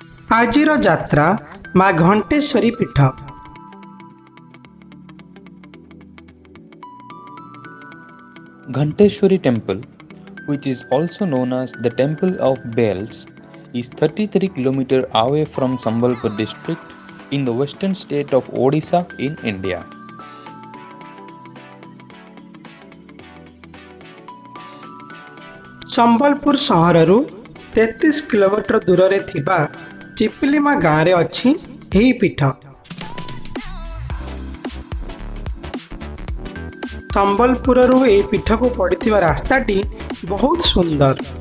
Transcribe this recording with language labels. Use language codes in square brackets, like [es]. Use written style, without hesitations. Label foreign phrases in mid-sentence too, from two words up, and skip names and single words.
[or] ଆଜିର ଯାତ୍ରା ମାଁ ଘଣ୍ଟେଶ୍ୱରୀ ପୀଠ। [en] Ghanteshwari Temple, which is also known as the Temple of Bells, is 33 km away from Sambalpur district in the western state of Odisha in India. [or] ସମ୍ବଲପୁର ସହରୁ 33 କିଲୋମିଟର ଦୂର ରେ ଥିବା ଚିପିଲିମା ଗାଁ ରେ ଅଛି ଏହି ପୀଠ। ସମ୍ବଲପୁରରୁ ଏହି ପୀଠ କୁ ପଡ଼ିଥିବା ରାସ୍ତାଟି ବହୁତ ସୁନ୍ଦର।